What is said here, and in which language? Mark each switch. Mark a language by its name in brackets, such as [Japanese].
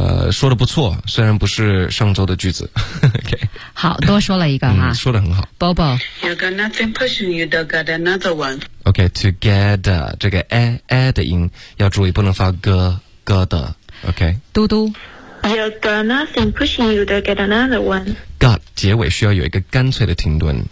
[Chinese] 说得不错，虽然不是上周的句子。 [English] Okay. [Chinese] 好，多说了一个哈，说得很好。 Bobo， [English] You got nothing pushing you to get another one。 [Chinese] Okay, together 这个 a 的音要注意，不能发 g 的。Okay，嘟嘟。 [English] You got nothing pushing you to get another one. [Chinese] Got 结尾需要有一个干脆的停顿。